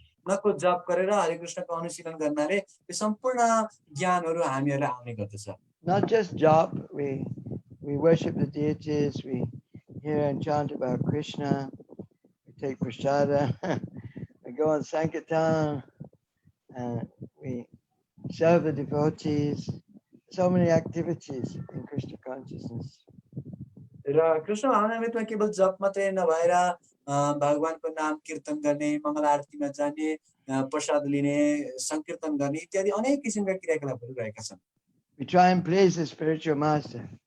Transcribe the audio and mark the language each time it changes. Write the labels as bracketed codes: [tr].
[ne] को जप गरेर हरे कृष्णको अनुशीलन गर्नाले यो सम्पूर्ण ज्ञानहरू हामीहरूलाई आउने गर्दछ। [en] Not just jap, we worship the deities, we hear and chant about Krishna, we take prasada, we go on Sankirtan, and we serve the devotees. So many activities in Krishna consciousness. [ne] र कृष्ण भावनामृतमा केवल जप मात्रै नभएर भगवानको नाम कीर्तन गर्ने, मङ्गल आरतीमा जाने, प्रसाद लिने, संकीर्तन गर्ने इत्यादि अनेक किसिमका क्रियाकलापहरू रहेका छन्। [en] We try and please the spiritual master.